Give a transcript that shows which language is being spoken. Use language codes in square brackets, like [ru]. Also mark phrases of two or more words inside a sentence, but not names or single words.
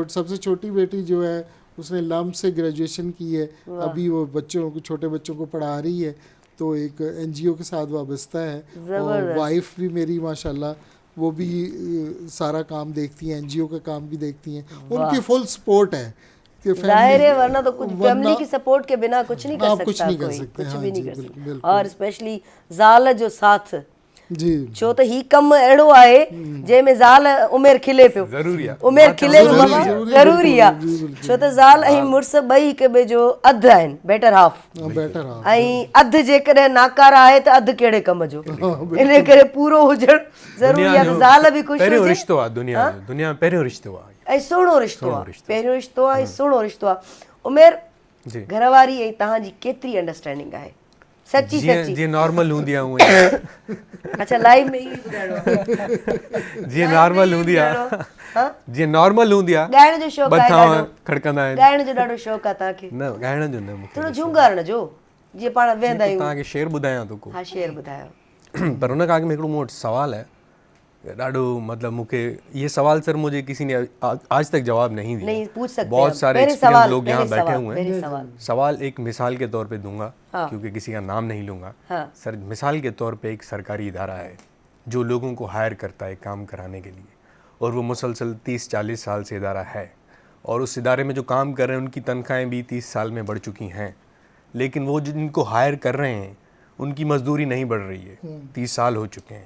[ur] سب سے چھوٹی بیٹی جو ہے اس نے لمب سے گریجویشن کی ہے، ابھی وہ چھوٹے بچوں کو پڑھا رہی ہے، تو ایک NGO کے ساتھ وابستہ ہے. اور وائف بھی میری ماشاءاللہ وہ بھی سارا کام دیکھتی ہیں، NGO کا کام بھی دیکھتی ہیں، انکی [en] full support [ur] है। ظاہر ہے، ورنہ تو کچھ فیملی کی سپورٹ کے بغیر کچھ نہیں کر سکتا, کچھ نہیں کر कोई सकते, कुछ हाँ بھی نہیں जी, کر سکتا. बिल्कुल। [sd] और स्पेशली ज़ाल जो साथ जी, छो त ही कम अहिड़ो आहे जंहिंमें ज़ाल उमेर खिले पियो, ज़रूरी आहे, उमेर खिले पियो बाबा, ज़रूरी, ज़रूरी आहे। छो त ज़ाल ऐं मुड़ुस ॿई हिक ॿिए जो अधु आहिनि, [en] बेटर हाफ। बेटर हाफ। [sd] ऐं अधु जेकॾहिं नाकारा आहे त अधु कहिड़े कम जो, इन करे पूरो हुजणु ज़रूरी आहे। त ज़ाल बि ख़ुशि पहिरियों हुजे, रिश्तो आहे दुनिया में पहिरियों रिश्तो आहे, ऐं सुहिणो रिश्तो आहे, पहिरियों रिश्तो आहे ऐं सुहिणो रिश्तो आहे। उमेर जी। घरवारी ऐं तव्हांजी केतिरी अंडरस्टैंडिंग आहे? सची सची जीअं नॉर्मल हूंदी आहे उएं अच्छा लाइव में ई ॿुधाइणो आहे। जीअं नॉर्मल हूंदी आहे, हाँ? जीअं नॉर्मल हूंदी आहे, ॻाइण जो शौक़ु आहे बथां ॾाढो? खड़कंदा आहिनि। ॻाइण जो ॾाढो शौक़ु आहे तव्हांखे? न ॻाइण जो न, मूंखे थोरो झूंगारण जो, जीअं पाण वेहंदा आहियूं। तव्हांखे शेर ॿुधायां थो को। हा, शेर ॿुधायो। पर हुन खां अॻु में हिकिड़ो मूं वटि सवाल है, ॾाढो मतलब मूंखे [ur] یہ سوال سر مجھے کسی نے آج تک جواب نہیں دیا. نہیں پوچھ سکتے बहुत आप। सारे पहले एक्सपीरियंस सवाल, لوگ یہاں पहले बैठे सवाल, हुए पहले हैं। सवाल। سوال ایک مثال کے طور پے دونگا, हाँ। کیونکہ کسی کا نام نہیں لونگا. हाँ। سر مثال کے طور پے ایک سرکاری ادارہ ہے جو لوگوں کو ہائر کرتا ہے کام کرانے کے لیے، اور وہ مسلسل 30-40 سال سے ادارہ ہے، اور اس ادارے میں جو کام کر رہے ہیں انکی تنخواہیں بھی 30 سال میں بڑھ چکی ہیں، لیکن وہ جنکو ہائر کر رہے ہیں انکی مزدوری نہیں بڑھ رہی ہے، 30 سال ہو چکے ہیں.